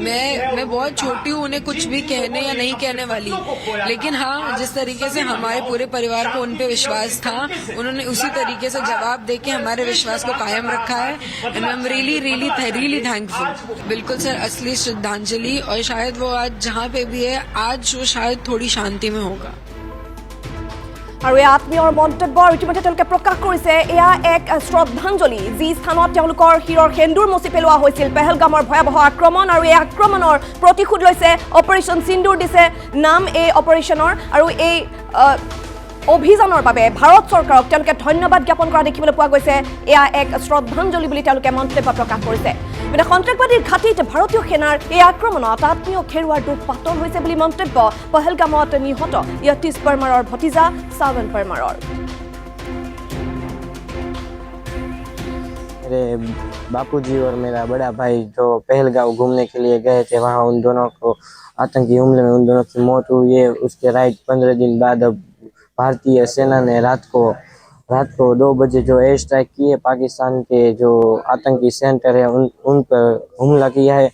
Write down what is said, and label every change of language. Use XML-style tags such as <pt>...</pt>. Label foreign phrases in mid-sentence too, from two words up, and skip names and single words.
<hi>मैं बहुत छोटी हूँ, उन्हें कुछ भी कहने या नहीं कहने वाली, लेकिन हाँ, जिस तरीके से हमारे पूरे परिवार को उन पे विश्वास था, उन्होंने उसी तरीके से जवाब देके हमारे विश्वास को कायम रखा है।</hi> <en>And I am really thankful.</en> <hi>बिल्कुल सर, असली श्रद्धांजलि। और शायद वो आज जहाँ पे भी है, आज वो शायद थोड़ी शांति में होगा।</hi> <as>আৰু এই আত্মীয়ৰ মন্তব্য ইতিমধ্যে তেওঁলোকে প্ৰকাশ কৰিছে। এয়া এক শ্ৰদ্ধাঞ্জলি যি স্থানত তেওঁলোকৰ শিৰৰ সেন্দুৰ মচি পেলোৱা হৈছিল পেহেলগামৰ ভয়াৱহ আক্ৰমণ, আৰু এই আক্ৰমণৰ প্ৰতিশোধ লৈছে অপাৰেশ্যন সিন্দুৰ দিছে নাম এই অপাৰেশ্যনৰ। আৰু এই অভিযানৰ বাবে ভাৰত চৰকাৰক তেওঁলোকে ধন্যবাদ জ্ঞাপন কৰা দেখিবলৈ পোৱা গৈছে। এয়া এক শ্ৰদ্ধাঞ্জলি বুলি তেওঁলোকে মন্তব্য প্ৰকাশ কৰিছে। কিন্তু সন্ত্ৰাসবাদীৰ ঘাটিত ভাৰতীয় সেনাৰ এই আক্ৰমণত আত্মীয় খেৰুৱাৰ দুখ পাতল হৈছে বুলি মন্তব্য পহেলগামত নিহত য়তীশ পৰমাৰৰ ভতিজা সাৱন পৰমাৰৰ।</as> <hi>मेरे बापूजी और मेरा बड़ा भाई जो पहलगाम घूमने के लिए गए थे, वहाँ उन दोनों को आतंकी हमले में उन दोनों की मौत हुई है। उसके राइट 15 दिन बाद अब भारतीय सेना ने रात को 2 बजे जो</hi> <en>air strike</en> <hi>किए पाकिस्तान के जो आतंकी सेंटर है उन पर हमला किया है।</hi>